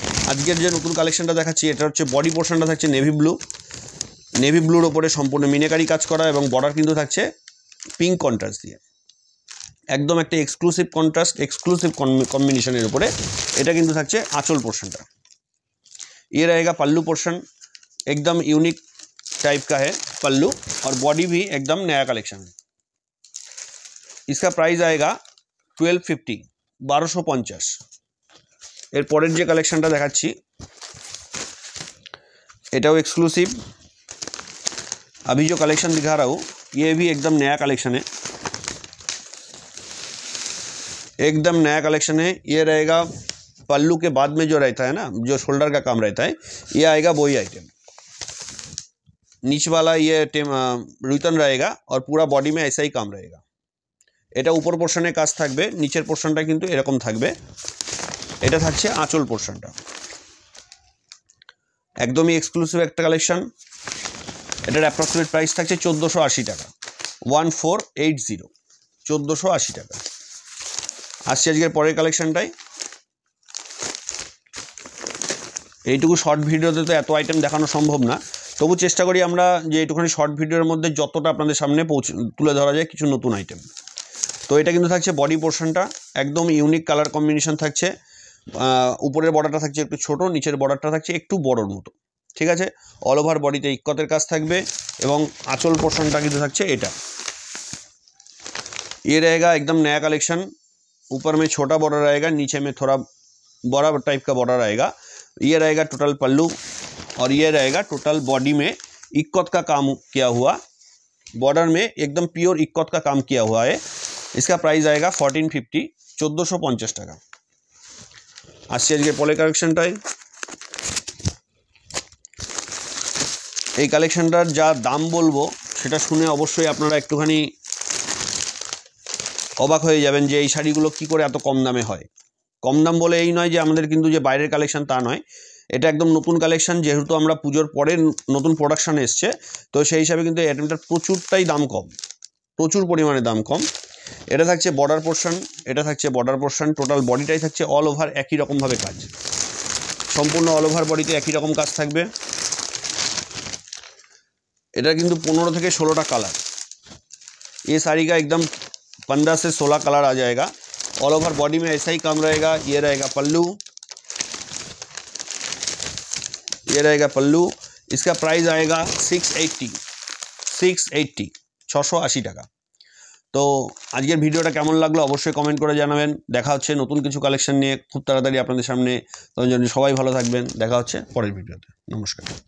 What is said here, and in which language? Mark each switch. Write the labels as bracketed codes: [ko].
[bn] আজকের যে নতুন কালেকশনটা দেখাচ্ছি এটা হচ্ছে বডি পোর্শনটা থাকছে নেভি ব্লুর ওপরে সম্পূর্ণ মিনাকারি কাজ করা এবং বর্ডার কিন্তু থাকছে পিঙ্ক কন্ট্রাস্ট দিয়ে, একদম একটা এক্সক্লুসিভ কন্ট্রাস্ট, এক্সক্লুসিভ कॉम्बिनेशन উপরে এটা কিন্তু থাকছে आंचल पोर्शनটা। [hi] ये रहेगा पल्लू पोर्शन, एकदम यूनिक टाइप का है पल्लू और बॉडी भी एकदम नया कलेक्शन है। इसका प्राइस आएगा 1250, 1250। [bn] এর পরের যে কালেকশনটা দেখাচ্ছি এটাও एक्सक्लूसिव। [hi] अभी जो कलेक्शन दिखा रहा हूँ ये भी एकदम नया कलेक्शन है, एकदम नया कलेक्शन है। ये रहेगा पल्लू के बाद में जो रहता है ना, जो शोल्डर का काम रहता है, ये आएगा वही आइटम। नीचे वाला ये रिटर्न रहेगा और पूरा बॉडी में ऐसा ही काम रहेगा। [bn] এটা উপর পোর্শনে কাজ থাকবে, নিচের পোর্শনটা কিন্তু এরকম থাকবে। এটা থাকছে আঁচল পোর্শনটা, একদমই এক্সক্লুসিভ একটা কালেকশন। এটার অ্যাপ্রক্সিমেট প্রাইস থাকছে 1480 টাকা, 1480, 1480 টাকা। আসছে আজকের পরের কালেকশনটাই। এইটুকু শর্ট ভিডিওতে তো এত আইটেম দেখানো সম্ভব না, তবু চেষ্টা করি আমরা যে একটুখানি শর্ট ভিডিওর মধ্যে যতটা আপনাদের সামনে তুলে ধরা যায় কিছু নতুন আইটেম। তো এটা কিন্তু থাকছে বডি পোর্শনটা, একদম ইউনিক কালার কম্বিনেশন থাকছে। উপরের বর্ডারটা থাকছে একটু ছোট, নিচের বর্ডারটা থাকছে একটু বড়োর মতো, ঠিক আছে। অল ওভার বডিতে ইক্কতের কাজ থাকবে এবং আঁচল পোর্শনটা কিন্তু থাকছে এটা। [hi] ये रहेगा एकदम नया कलेक्शन, ऊपर में छोटा बॉर्डर आएगा, नीचे में थोड़ा बड़ा टाइप का बॉर्डर आएगा। ये रहेगा टोटल पल्लू और ये रहेगा टोटल बॉडी में इक्कत का काम किया हुआ, बॉर्डर में एकदम प्योर इक्कत का काम किया हुआ है। इसका प्राइस आएगा 1450, 1450 টাকা। [bn] আসছে আজকে পরের কালেকশনটাই। এই কালেকশনটার যা দাম বলবো সেটা শুনে অবশ্যই আপনারা একটুখানি অবাক হয়ে যাবেন যে এই শাড়িগুলো কি করে এত কম দামে হয়। কম দাম বলে এই নয় যে আমাদের কিন্তু যে বাইরের কালেকশন তা নয়, এটা একদম নতুন কালেকশন। যেহেতু আমরা পুজোর পরে নতুন প্রোডাকশন এসছে, তো সেই হিসাবে কিন্তু এই আইটেমটার প্রচুরটাই দাম কম, প্রচুর পরিমাণে দাম কম। এটা থাকছে বর্ডার পোর্শন, এটা থাকছে বর্ডার পোর্শন, টোটাল বডিটাই থাকছে অল ওভার একই রকমভাবে কাজ, সম্পূর্ণ অল ওভার বডিতে একই রকম কাজ থাকবে। এটা কিন্তু 15 থেকে 16টা কালার, [hi] ये साड़ी का एकदम 15 से 16 कलर आ जाएगा। ऑल ओवर बॉडी में ऐसा ही काम रहेगा। ये रहेगा पल्लू, ये रहेगा पल्लू। इसका प्राइस आएगा 680, 680 টাকা। [bn] তো আজকের ভিডিওটা কেমন লাগলো অবশ্যই কমেন্ট করে জানাবেন। দেখা হচ্ছে নতুন কিছু কালেকশন নিয়ে খুব তাড়াতাড়ি আপনাদের সামনে। তখন সবাই ভালো থাকবেন, দেখা হচ্ছে পরের ভিডিওতে। নমস্কার।